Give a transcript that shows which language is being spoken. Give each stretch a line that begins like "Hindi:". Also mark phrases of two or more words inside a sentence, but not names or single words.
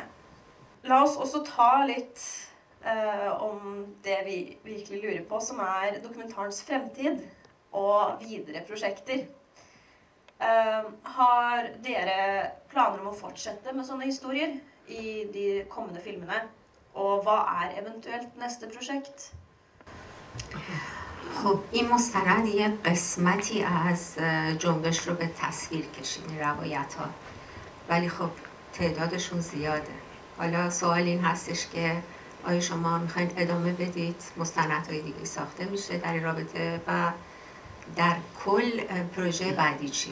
Norwegian: La oss også ta litt om det vi virkelig lurer på, som dokumentarens fremtid og videre prosjekter. Har dere planer om å fortsette med sånne historier i de kommende filmene? Og hva eventuelt neste prosjekt?
Persian: خب این مستند یه قسمتی از جنبش رو به تصویر کشید، روایت ها، ولی خب تعدادشون زیاده. حالا سوال این هستش که آیا شما میخواید ادامه بدید، مستندهای دیگه ساخته میشه در این رابطه و در کل پروژه بعدی چیه؟